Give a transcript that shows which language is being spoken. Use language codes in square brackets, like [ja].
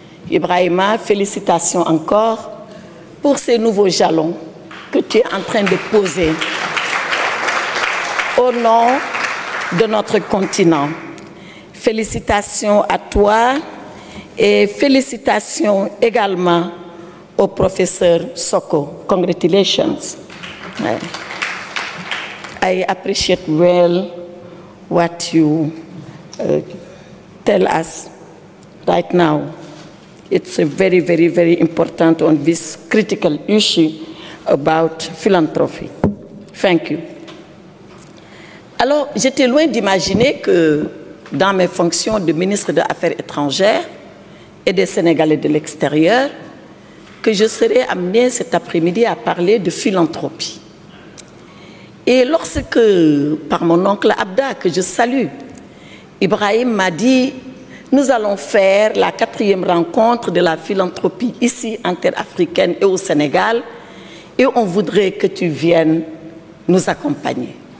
[fr] Ibrahima, félicitations encore pour ces nouveaux jalons que tu es en train de poser au nom de notre continent. Félicitations à toi et félicitations également au professeur Soko. [en] Congratulations. [fr] Ouais. [en] I appreciate well what you tell us right now. It's a very, very, very important on this critical issue about philanthropy. Thank you. [fr] Alors, j'étais loin d'imaginer que dans mes fonctions de ministre des Affaires étrangères et des Sénégalais de l'extérieur, que je serais amenée cet après-midi à parler de philanthropie. Et lorsque, par mon oncle Abda, que je salue, Ibrahim m'a dit, nous allons faire la 4e rencontre de la philanthropie ici, interafricaine et au Sénégal, et on voudrait que tu viennes nous accompagner.